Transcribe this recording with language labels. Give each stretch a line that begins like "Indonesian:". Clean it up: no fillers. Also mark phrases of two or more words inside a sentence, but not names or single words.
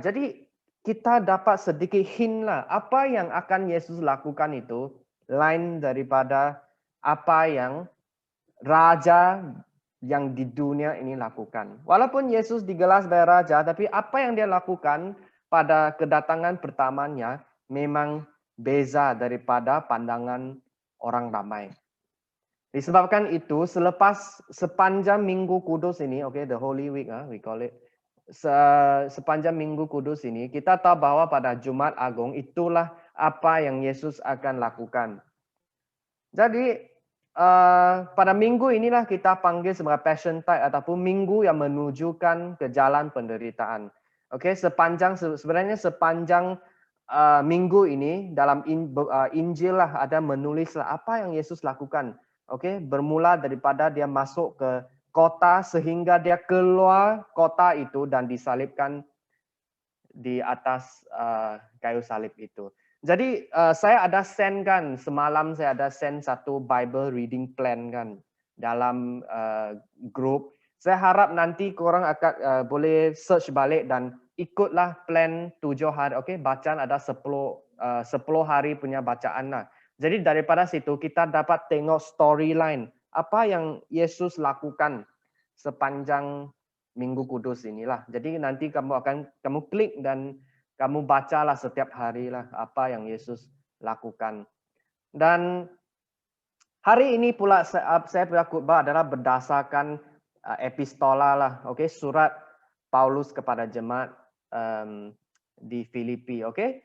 Malay: Jadi kita dapat sedikit hint lah apa yang akan Yesus lakukan itu lain daripada apa yang raja yang di dunia ini lakukan. Walaupun Yesus digelar sebagai raja, tapi apa yang dia lakukan pada kedatangan pertamanya memang beza daripada pandangan orang ramai. Disebabkan itu, sepanjang Minggu Kudus ini,
English: the Holy Week, we call it,
Malay: sepanjang Minggu Kudus ini, kita tahu bahwa pada Jumat Agung itulah apa yang Yesus akan lakukan. Jadi pada minggu inilah kita panggil sebagai Passion Tide ataupun minggu yang menunjukkan ke jalan penderitaan. Oke, sebenarnya sepanjang minggu ini dalam Injil lah ada menulis apa yang Yesus lakukan. Oke, bermula daripada dia masuk ke kota sehingga dia keluar kota itu dan disalibkan di atas kayu salib itu. Jadi saya ada send kan, semalam saya ada send satu
English: Bible reading plan
Malay: kan dalam grup. Saya harap nanti korang akan boleh search balik dan ikutlah plan 7 hari. Oke, bacaan ada 10 hari punya bacaan lah. Jadi daripada situ kita dapat tengok storyline apa yang Yesus lakukan sepanjang Minggu Kudus inilah. Jadi nanti kamu klik dan kamu bacalah setiap hari lah apa yang Yesus lakukan. Dan hari ini pula saya punya khutbah adalah berdasarkan epistola lah, oke, surat Paulus kepada jemaat di Filipi, oke.